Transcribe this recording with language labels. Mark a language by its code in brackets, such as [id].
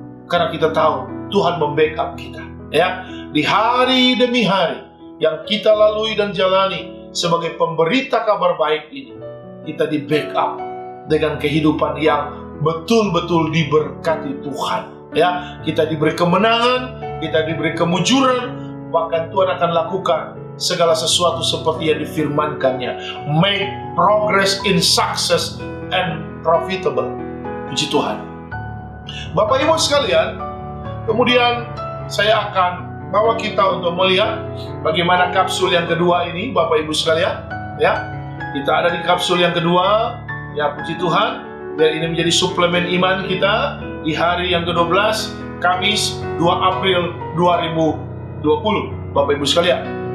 [id] Karena kita tahu Tuhan membackup kita, ya, di hari demi hari yang kita lalui dan jalani sebagai pemberita kabar baik ini. Kita di backup dengan kehidupan yang betul-betul diberkati Tuhan, ya. Kita diberi kemenangan, kita diberi kemujuran, bahkan Tuhan akan lakukan segala sesuatu seperti yang difirmankannya. [en] Make progress in success and profitable. [id] Puji Tuhan. Bapak Ibu sekalian, kemudian saya akan bawa kita untuk melihat bagaimana kapsul yang kedua ini, Bapak Ibu sekalian, ya. Kita ada di kapsul yang kedua, ya, puji Tuhan. Biar ini menjadi suplemen iman kita di hari yang ke-12, Kamis 2 April 2020, Bapak Ibu sekalian.